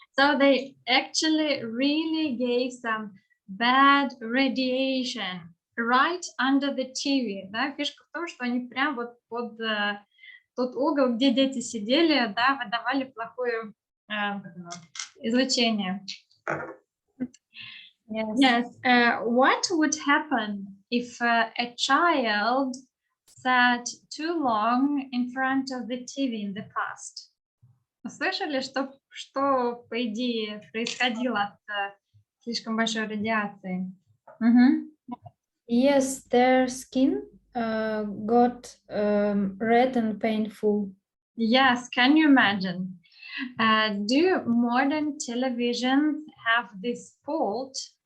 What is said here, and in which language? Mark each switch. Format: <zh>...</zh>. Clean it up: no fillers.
<en>So they actually really gave some bad radiation right under the TV.</en> <ru>Да? Фишка в том, что они прям вот под тот угол, где дети сидели, да, выдавали плохое излучение.</ru> <en>Yes. Yes. What would happen if a child sat too long in front of the TV in the past?</en> <ru>Слышали, что по идее происходило от слишком большой радиации?</ru> <en>Yes, their skin got red and painful. Yes, can you imagine? Do modern televisions have this fault?</en>